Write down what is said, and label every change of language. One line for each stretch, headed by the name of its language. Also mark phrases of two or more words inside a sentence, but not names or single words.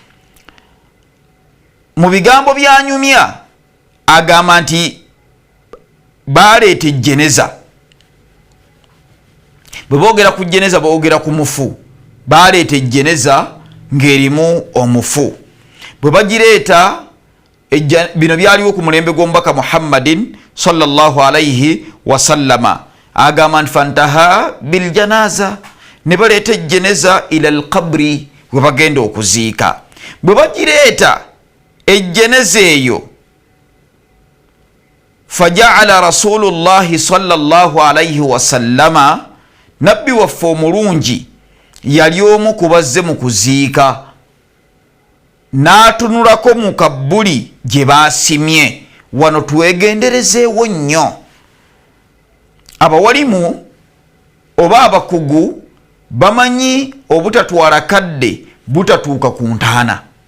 Ganda: Mu bigambo byanyumya agamba nti baleeta ejjeneza. Bwe boogera ku jjeneza boogera ku mufu. Baleeta ejjeneza ng'erimu omufu. Bwe bagireeta, bino byaliwo ku mulembe gw'omubaka Muhammadin
Arabic: صلى الله عليه وسلم,
Ganda: agamba nti
Arabic: فانتهى بالجنازة,
Ganda: ne baleeta ejjeneza
Arabic: إلى القبر,
Ganda: we bagenda okuziika. Bwe bagireeta ejjeneza eyo,
Arabic: فجاء رسول الله صلى الله عليه وسلم,
Ganda: nabbi waffe omulungi yali omu ku bazze mu kuziika, n'atunulako mu kabbuli gye baasimye. Wano twegenderezeewo nnyo. Abawalimu oba abakugu bamanyi obutatwala kadde butatuuka ku ntaana.